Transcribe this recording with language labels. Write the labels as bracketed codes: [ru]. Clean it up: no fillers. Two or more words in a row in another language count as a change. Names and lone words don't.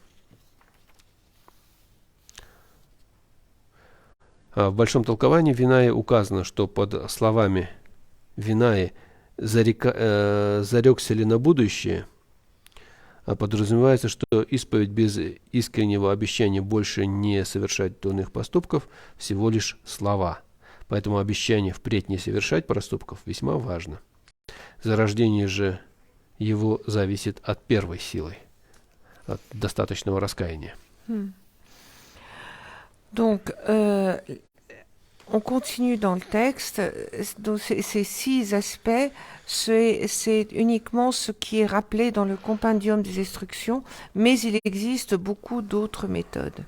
[ru] В большом толковании Винаи указано, что под словами Винаи зарекся ли на будущее, подразумевается, что исповедь без искреннего обещания больше не совершать дурных поступков всего лишь слова. Поэтому обещание впредь не совершать проступков весьма важно. Зарождение же его зависит от первой силы, от достаточного раскаяния. [fr] Donc, on continue dans le texte. Donc, ces 6 aspects, c'est uniquement ce qui est rappelé dans le compendium des instructions, mais il existe beaucoup d'autres méthodes.